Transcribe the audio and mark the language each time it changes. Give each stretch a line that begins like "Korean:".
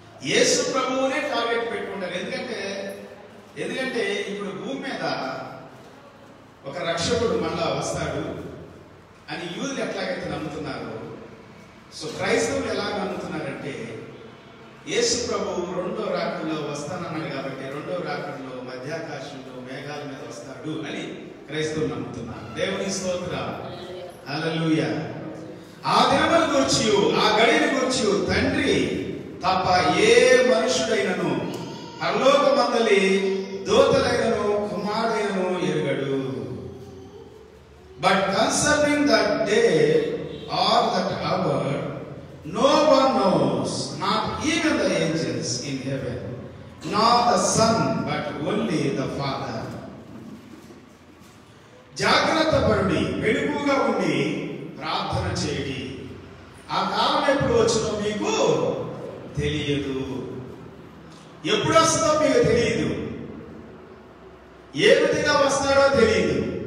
Telugu: యేసు ప్రభువునే target పెట్టుకుంటారు. ఎందుకంటే ఇప్పుడు భూమి మీద ఒక రక్షకుడు మళ్ళా వస్తాడు అని యూదులు ఎట్లాగైతే నమ్ముతున్నారు, సో క్రైస్తవులు ఎలా నమ్ముతున్నారంటే యేసు ప్రభు రెండో రాకడలో వస్తానన్నాడు కాబట్టి రెండో రాకడలో మధ్యాకాశంలో మేఘాల మీద వస్తాడు అని క్రైస్తవులు నమ్ముతున్నారు. దేవుని స్తోత్రం, హల్లెలూయా. ఆ దినమును గూర్చి ఆ గడియను గూర్చి తండ్రి తప్ప ఏ మనుషుడైనను పరలోకమందలి దూతలైనను కుమారుడైనను ఎరుగడు.
English: But concerning that day or that hour, no one knows, not even the angels in heaven, nor the Son, but only the Father.
Telugu: జాగ్రత్త పడి మెలుగుగా ఉండి ప్రార్థన చేయండి. ఆ కాలం ఎప్పుడు వచ్చినో మీకు తెలియదు, ఎప్పుడు వస్తుందో మీకు తెలియదు, ఏ విధంగా వస్తాడో తెలియదు.